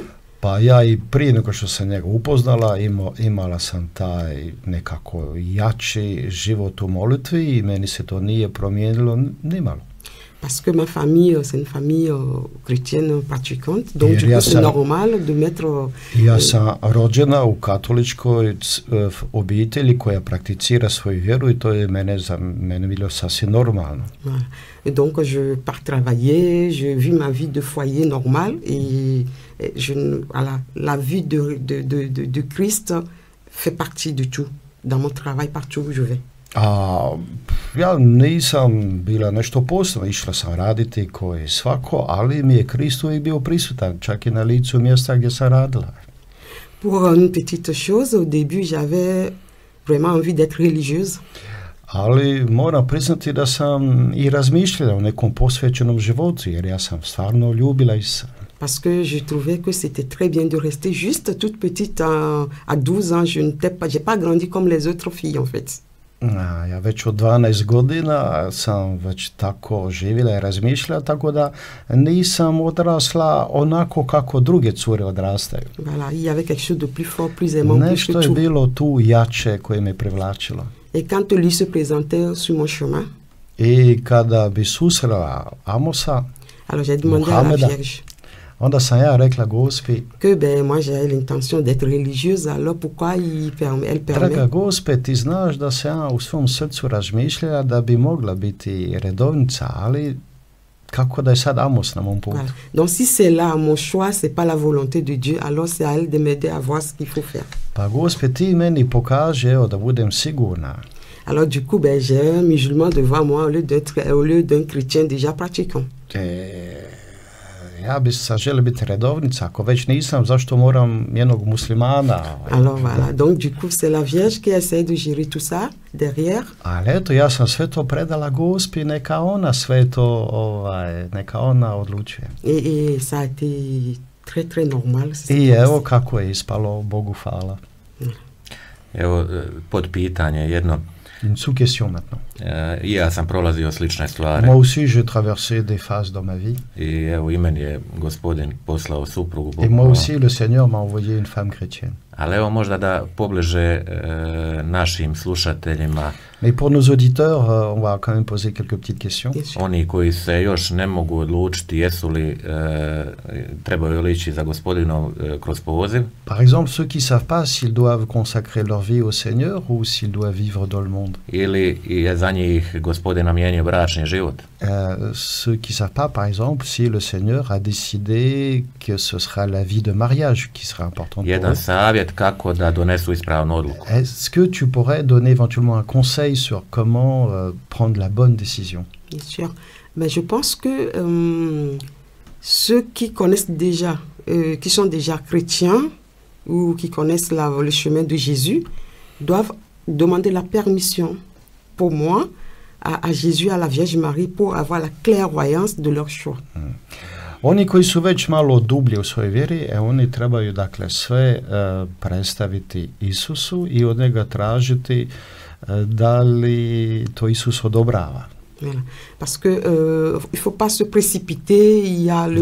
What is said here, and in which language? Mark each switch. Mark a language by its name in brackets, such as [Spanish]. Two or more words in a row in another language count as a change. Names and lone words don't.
[Croatian] Pa ja i prije nego što sam njega upoznala, imala sam taj nekako jači život u molitvi i meni se to nije promijenilo nimalo. [French] Parce que ma famille, c'est une famille chrétienne pratiquante, donc du coup c'est normal de mettre... [Croatian] Ja sam rođena u katoličkoj obitelji koja prakticira svoju vjeru i to je mene bilo sasvim normalno. [French] Voilà. Et donc je pars travailler, je vis ma vie de foyer normal et voilà, la vie de Christ fait partie de tout, dans mon travail, partout où je vais. [Croatian] A ja nisam bila nešto posebno, išla sam raditi ko je svako, ali mi je Krist uvijek bio prisutan, čak i na licu mjesta gdje sam radila. [French] Pour une petite chose, au début j'avais vraiment envie d'être religieuse. [Croatian] Ali moram priznati da sam i razmišljala o nekom posvećenom životu, jer ja sam stvarno ljubila Isusa. [French] Parce que je trouvais que c'était très bien de rester juste toute petite à 12 ans. J'ai pas grandi comme les autres filles en fait. [Croatian] Ja već od 12 godina sam već tako živjela i razmišljala, tako da nisam odrasla onako kako druge cure odrastaju. [French] Voilà, il y avait quelque chose de plus fort, plus aimant, plus que tout. [Croatian] Nešto je bilo tu jače koje me privlačilo. [French] Et quand lui se présentait sur mon chemin, [Croatian] i kada bi susrela Amosa, [French] alors j'ai demandé à la Vierge, [Croatian] onda sam ja rekla Gospi, [French] que ben moi j'ai l'intention d'être religieuse, alors pourquoi elle permet? [Croatian] Draga Gospe, ti znaš da se ja u svom srcu razmišljala da bi mogla biti redovnica, ali kako da je sad Amos na mom putu? [French] Voilà. Donc si c'est là mon choix, c'est pas la volonté de Dieu, alors c'est à elle de m'aider à voir ce qu'il faut faire. [Croatian] Pa Gospe, ti meni pokaže, evo, da budem sigurna. [French] Alors du coup, ben j'ai un musulman devant moi au lieu d'un chrétien déjà pratiquant. [Croatian] Ja bi sad želio biti redovnica, ako već nisam, zašto moram jednog muslimana? [French] Alors voilà, donc du coup c'est la Vierge qui essaie de gérer tout ça derrière. [Croatian] Ali eto, ja sam sve to predala Gospi, neka ona sve to, neka ona odlučuje. [French] Et ça a été très très normal. [Croatian] I evo kako je ispalo, Bogu hvala. Evo, pod pitanje jedno. [French] Une sous-question maintenant. [Croatian] I ja sam prolazio slične stvari. [French] Moi aussi, j'ai traversé des phases dans ma vie. [Croatian] I evo, i meni je Gospodin poslao suprugu. [French] Et moi aussi, le Seigneur m'a envoyé une femme chrétienne. [Croatian] Ali evo, možda da pobliže našim slušateljima. [French] Mais pour nos auditeurs, on va quand même poser quelques petites questions. [Croatian] Oni koji se još ne mogu odlučiti jesu li trebaju li ići za Gospodinom kroz poziv. [French] Par exemple, ceux qui savent pas s'ils doivent consacrer leur vie au Seigneur ou s'ils doivent vivre dans le monde. [Croatian] Ili je za njih Gospodin namijenio bračni život. [French] Ceux qui savent pas, par exemple, si le Seigneur a décidé que ce sera la vie de mariage qui sera importante pour [Croatian] Jedan [French] eux. [Croatian] savjet kako da donesu ispravnu odluku. [French] Est-ce que tu pourrais donner éventuellement un conseil sur comment prendre la bonne décision? Bien sûr. Mais je pense que ceux qui connaissent déjà, qui sont déjà chrétiens ou qui connaissent le chemin de Jésus, doivent demander la permission, pour moi, à Jésus, à la Vierge Marie, pour avoir la clairvoyance de leur choix. [Croatian] Oni koji su već malo dublje u svojoj vjeri, oni trebaju dakle sve predstaviti Isusu i od njega tražiti da li to Isus odobrava. [French] Voilà. Parce que il faut pas se précipiter, il y a le...